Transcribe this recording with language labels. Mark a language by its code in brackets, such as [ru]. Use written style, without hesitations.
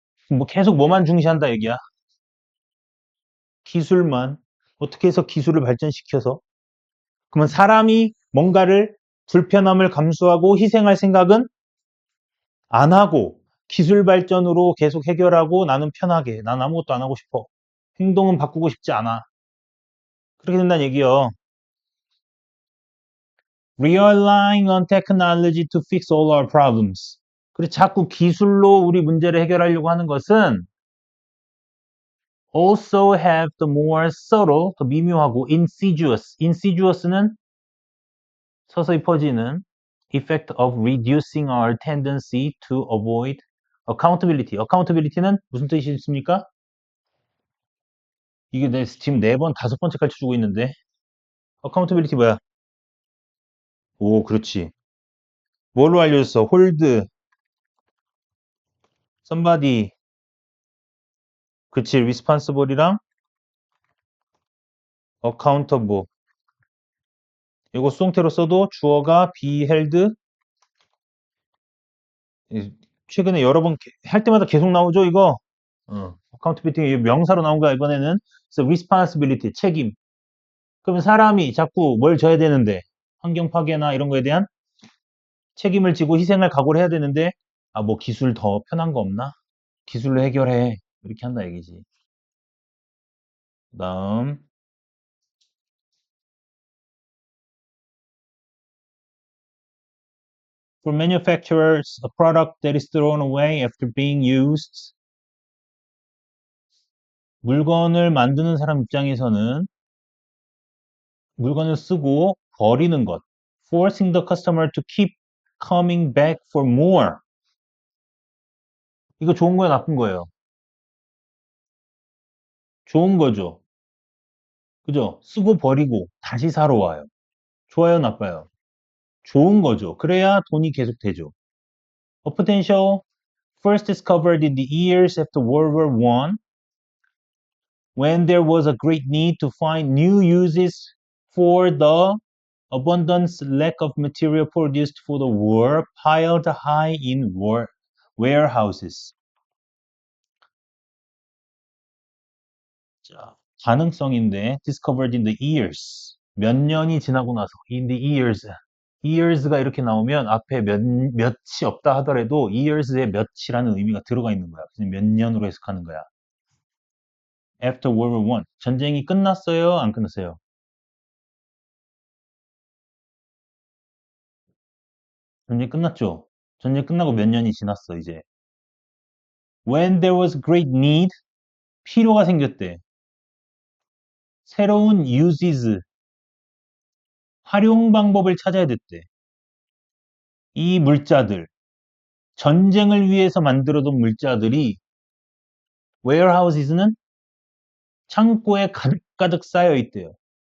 [ko] 뭐 계속 뭐만 중시한다 얘기야. 기술만 어떻게 해서 기술을 발전시켜서 그러면 사람이 뭔가를 불편함을 감수하고 희생할 생각은 안 하고 기술 발전으로 계속 해결하고 나는 편하게 난 아무것도 안 하고 싶어. 행동은 바꾸고 싶지 않아. 그렇게 된다는 얘기요. [en] Relying on technology to fix all our problems. [ko] 그래서 자꾸 기술로 우리 문제를 해결하려고 하는 것은 [en] also have the more subtle, [ko] 더 미묘하고 insidious. [en] insidious는 [ko] 서서히 퍼지는 [en] effect of reducing our tendency to avoid accountability. [ko] accountability는 무슨 뜻이 있습니까? 이게 내 지금 4번, 5번째 가르쳐주고 있는데 accountability 뭐야? 오, 그렇지. 뭘로 알려줬어? hold, somebody, 그치, responsible이랑 accountable. 이거 수동태로 써도 주어가 be held. 최근에 여러 번 할 때마다 계속 나오죠, 이거? accountability 명사로 나온 거야, 이번에는. 그래서 responsibility, 책임. 그러면 사람이 자꾸 뭘 져야 되는데, 환경 파괴나 이런 거에 대한 책임을 지고 희생을 각오를 해야 되는데, 아, 뭐 기술 더 편한 거 없나? 기술로 해결해. 이렇게 한다 얘기지. 그 다음, [en] for manufacturers, a product that is thrown away after being used. [ko] 물건을 만드는 사람 입장에서는 물건을 쓰고 버리는 것. [en] forcing the customer to keep coming back for more. [ko] 이거 좋은 거야, 나쁜 거예요? 좋은 거죠. 그죠? 쓰고 버리고 다시 사러 와요. 좋아요, 나빠요? 좋은 거죠. 그래야 돈이 계속 되죠. [en] A potential first discovered in the years after World War I when there was a great need to find new uses for the abundance lack of material produced for the war piled high in warehouses. [ko] 자, 가능성인데 [en] discovered in the years. [ko] 몇 년이 지나고 나서 [en] in the years. [ko] years가 이렇게 나오면 앞에 몇이 없다 하더라도 years에 몇이라는 의미가 들어가 있는 거야. 그래서 몇 년으로 해석하는 거야. [en] After World War I. [ko] 전쟁이 끝났어요? 안 끝났어요? 전쟁 끝났죠? 전쟁 끝나고 몇 년이 지났어, 이제. [en] When there was great need, [ko] 필요가 생겼대. 새로운 uses, 활용 방법을 찾아야 됐대. 이 물자들, 전쟁을 위해서 만들어둔 물자들이 warehouses는 창고에 가득가득 쌓여 있대요.